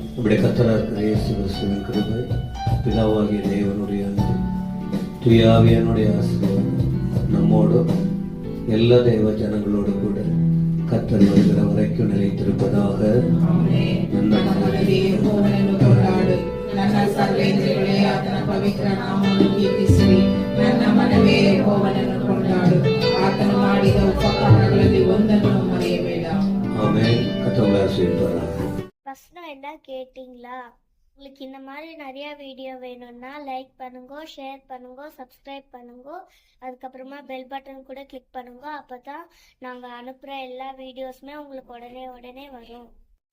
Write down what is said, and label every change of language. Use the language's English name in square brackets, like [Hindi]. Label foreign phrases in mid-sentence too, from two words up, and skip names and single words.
[Tamil] நம்முடைய கர்த்தராக இருக்கிற இயேசு கிறிஸ்துவின் கிருபை, பிதாவாகிய தேவனுடைய அன்பு, தூயாவியனுடைய ஆசீர்வாதம் நம்மோடும் எல்லா தேவ ஜனங்களோடு கூட கர்த்தர் வருகிற வரைக்கும் நிலைத்திருப்பதாக. [Kannada] ನನ್ನ ಮನವೇ ಯೆಹೋವನನ್ನು ಕೊಂಡಾಡು, ನನ್ನ ಸರ್ವೇಂದ್ರಿಯಗಳೇ ಆತನ ಪವಿತ್ರ ನಾಮವನ್ನು ಕೀರ್ತಿಸಿರಿ. ನನ್ನ ಮನವೇ ಯೆಹೋವನನ್ನು ಕೊಂಡಾಡು, ಆತನು ಮಾಡಿದ ಉಪಕಾರಗಳಲ್ಲಿ ಒಂದನ್ನು ಮರೆಯಬೇಡ. [Tamil] ஆமென். கர்த்தர் ஆசீர்வதிப்பாராக. வசனம் என்ன கேட்டிங்களா? உங்களுக்கு இந்த மாதிரி நிறைய வீடியோ வேணும்னா லைக் பண்ணுங்க, ஷேர் பண்ணுங்க, சப்ஸ்கிரைப் பண்ணுங்க. அதுக்கப்புறமா [English] bell button [Tamil] கூட கிளிக் பண்ணுங்க. அப்பதான் நாங்கள் அனுப்புகிற எல்லா வீடியோஸுமே உங்களுக்கு உடனே வரும்.